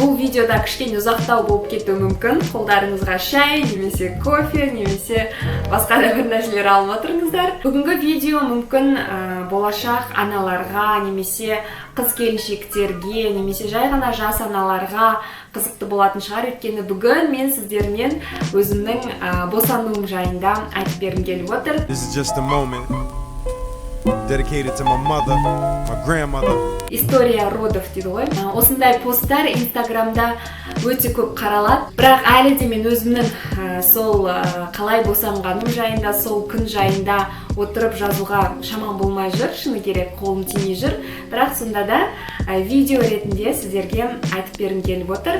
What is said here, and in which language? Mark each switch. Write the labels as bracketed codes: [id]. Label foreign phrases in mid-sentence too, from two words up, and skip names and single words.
[kk] Бұл видеода кішкене ұзақтау болып кетуі мүмкін. Қолдарыңызға шай, немесе кофе, немесе басқа да бір нәрселер алып отырыңыздар. Бүгінгі видео мүмкін болашақ аналарға, немесе қыз келіншектерге, немесе жай ғана жас аналарға қызықты болатын шығар. Өйткені бүгін мен сіздермен өзімнің босануым жайында айтып бергім келіп отыр. [en] This is just a moment dedicated to my mother, my grandmother. [ru] История родов [kk] дейді ғой. Осындай посттар инстаграмда өте көп қаралады. Бірақ әлі де мен өзімнің сол қалай босанғаным жайында, сол күн жайында отырып жазуға шамам болмай жүр, шыны керек, қолым тимей жүр. Бірақ сонда да видео ретінде сіздерге айтып бергім келіп отыр.